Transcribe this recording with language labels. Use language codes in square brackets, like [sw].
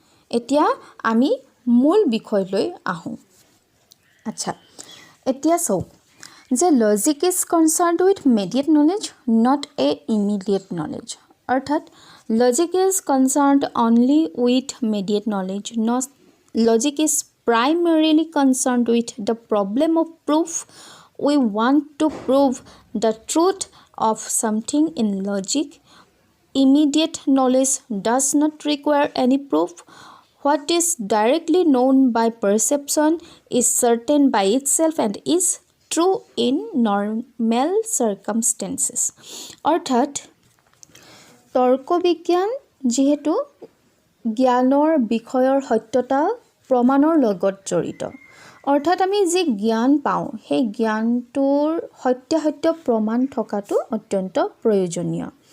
[as] এতিয়া আমি মূল বিষয়লৈ আহোঁ। আচ্ছা, এতিয়া চাওক যে [en] Logic is concerned with mediate knowledge not a immediate knowledge. অৰ্থাৎ logic is concerned only with mediate knowledge, not logic is primarily concerned with the problem of proof. We want to prove the truth of something in logic. Immediate knowledge does not require any proof. What is directly known by perception is certain by itself and is true in normal circumstances. [as] অৰ্থাৎ তৰ্ক বিজ্ঞান যিহেতু জ্ঞানৰ বিষয়ৰ সত্যতা প্ৰমাণৰ লগত জড়িত। অৰ্থাৎ আমি যি জ্ঞান পাওঁ সেই জ্ঞানটোৰ সত্যাসত্য প্ৰমাণ থকাটো অত্যন্ত প্ৰয়োজনীয়।